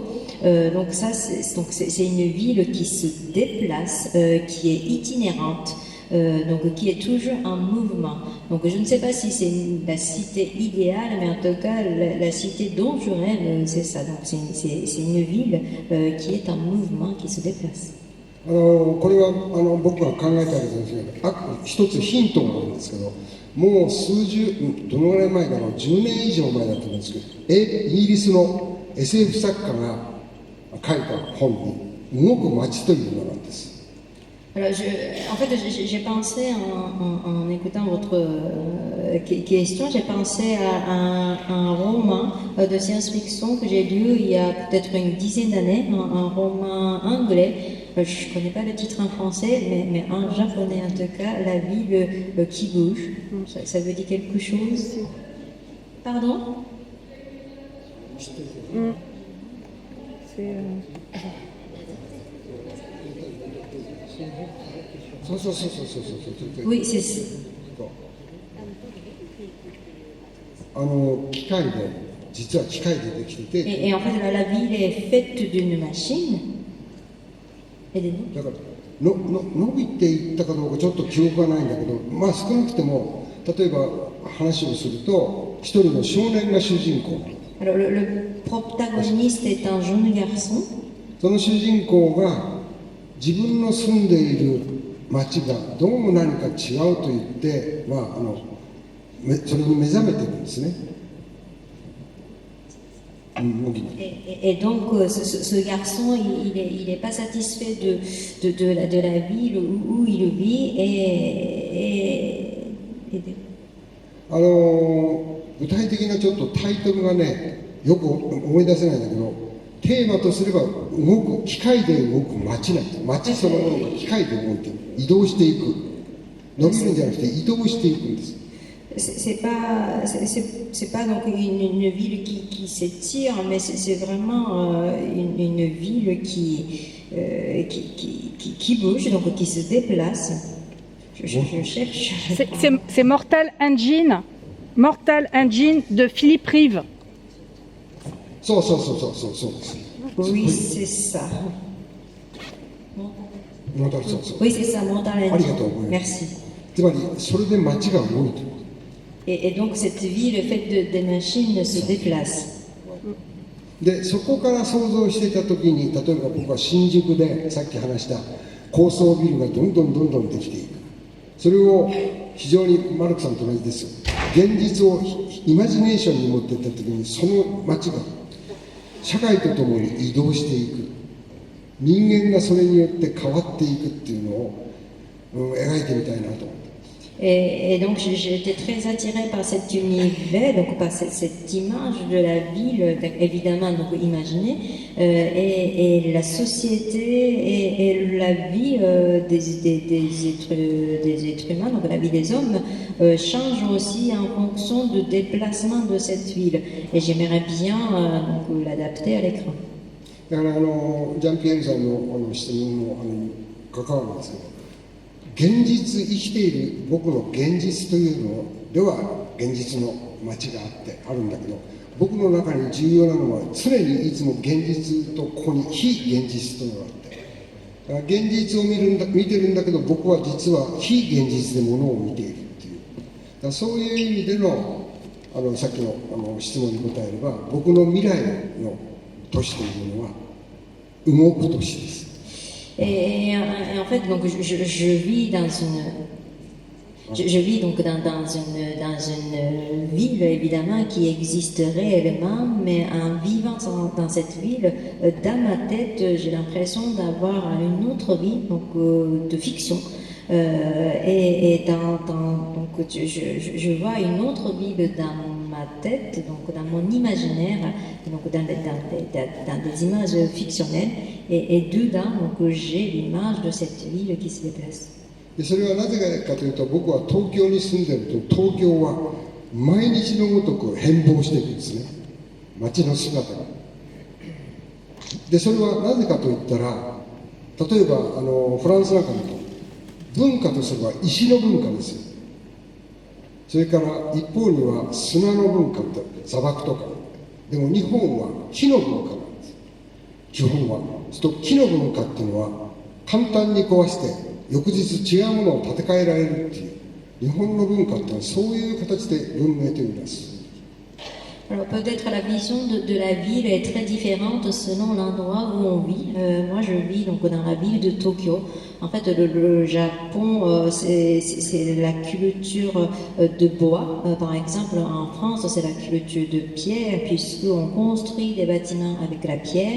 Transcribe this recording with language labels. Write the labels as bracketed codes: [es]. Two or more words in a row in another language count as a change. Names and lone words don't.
[fr] Donc ça, c'est une ville qui se déplace, qui est itinérante, donc qui est toujours en mouvement. Donc je ne sais pas si c'est la cité idéale, mais en tout cas, la cité dont je rêve, c'est ça. Donc c'est une ville qui est en mouvement, qui se déplace. [ja] これは僕が考えたわけですけど、一つヒントがあるんですけど、もうどのぐらい前だろう、10年以上前だと思うんですけど、イギリスの SF 作家が書いた本に、動く街というのなんです。 [fr] Alors en fait, j'ai pensé en écoutant votre question, j'ai pensé à un roman de science-fiction que j'ai lu il y a peut-être une dizaine d'années, un roman anglais. Je ne connais pas le titre en français, mais en japonais en tout cas, la ville qui bouge. Ça veut dire quelque chose? Pardon? C'est... Oui, c'est ça. [ja] 機械で、実は機械でできてて、 [fr] Et en fait, la ville est faite d'une machine. Aidez-nous. [ja] だから伸びていったかどうかちょっと記憶がないんだけど、まあ少なくても例えば話をすると、一人の少年が主人公。 [fr] Alors le protagoniste est un jeune garçon. [ja] その主人公が自分の住んでいる町がどうも何か違うと言って、それに目覚めていくんですね。 [fr] Et donc ce garçon, il n'est pas satisfait de la ville où il vit et [ja] 具体的なちょっとタイトルがね、よく思い出せないんだけど、テーマとすれば機械で動く街なんです。街そのものが機械で動いて移動していく。伸びるんじゃなくて移動していくんです。 [fr] C'est pas donc une ville qui s'étire, mais c'est vraiment une ville qui bouge, donc qui se déplace. Je cherche. C'est Mortal Engine de Philippe Rive. [ja] そうです。 [fr] Oui, c'est ça. Oui, c'est ça, Mortal Engine. Merci. [ja] つまりそれで街が動いている。 [fr] Et donc cette ville faite des machines se déplace. [ja] でそこから想像していたときに、例えば僕は新宿でさっき話した高層ビルがどんどんできていく。それを非常にマルクさんと同じですよ。現実をイマジネーションに持っていったときに、その街が社会とともに移動していく。人間がそれによって変わっていくっていうのを、描いてみたいなと思って。 [fr] Et donc j'ai été très attirée par cet univers, donc par cette image de la ville, évidemment donc imaginée, et la société et la vie des êtres humains, donc la vie des hommes, change aussi en fonction du déplacement de cette ville. Et j'aimerais bien donc, l'adapter à l'écran. [ja] だからジャンピエールさんの質問も関わるんですけど。現実生きている僕の現実というのでは現実の街があるんだけど、僕の中に重要なのは常にいつも現実とここに非現実というのがあって、だから現実を見てるんだけど、僕は実は非現実でものを見ているっていう、だからそういう意味でのさっきの質問に答えれば、僕の未来の都市というのは動く都市です。 [fr] Et en fait, donc, je vis dans je vis donc dans une ville évidemment qui existe réellement, mais en vivant dans cette ville, dans ma tête, j'ai l'impression d'avoir une autre vie donc, de fiction. Donc je vois une autre ville dans ma tête, donc dans mon imaginaire, donc dans des images fictionnelles, et dedans donc j'ai l'image de cette ville qui se déplace. [ja] でそれはなぜかというと、僕は東京に住んでると、東京は毎日のごとく変貌していくんですね、街の姿が。でそれはなぜかといったら、例えばフランスなんかだと文化とすれば石の文化ですよ。それから一方には砂の文化って砂漠とか、でも日本は木の文化なんです、基本は。そうすると木の文化っていうのは簡単に壊して翌日違うものを建て替えられるっていう、日本の文化っていうのはそういう形で文明といいます。 [fr] Alors peut-être la vision de la ville est très différente selon l'endroit où on vit. Moi je vis donc dans la ville de Tokyo. En fait le Japon c'est la culture de bois. Par exemple en France c'est la culture de pierre puisqu'on construit des bâtiments avec la pierre.